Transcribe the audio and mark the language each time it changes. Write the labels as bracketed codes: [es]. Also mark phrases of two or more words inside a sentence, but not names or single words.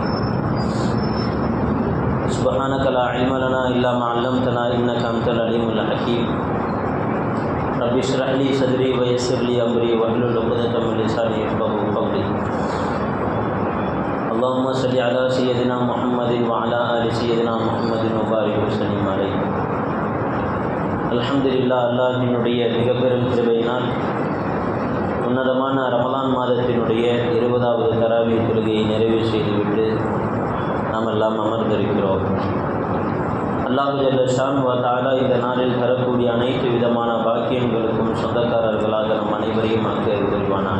[ar] سبحانك لا علم لنا إلا ما علمتنا إنك أنت العليم الحكيم. رب اشرح لي صدري ويسر لي أمري واحلل عقدة من لساني يفقهوا قولي. اللهم صل على سيدنا محمد وعلى آل سيدنا محمد وبارك وسلم عليه. [ta] அல்ஹம்துலில்லாஹ், அல்லாஹ்வினுடைய மிகப்பெரும் கிருபையினால் உன்னதமான ரமலான் மாதத்தினுடைய 20வது தராவீஹ் தொழுகையை நிறைவு செய்துவிட்டு நாம் எல்லாம் அமர்ந்திருக்கிறோம். அல்லாஹ் [ar] جل شأنه وتعالى [ta] இந்த நாளில் தரக்கூடிய அனைத்து விதமான பாக்கியங்களுக்கும் சொந்தக்காரர்களாக நம் அனைவரையும் ஆக்க புரிவானாக.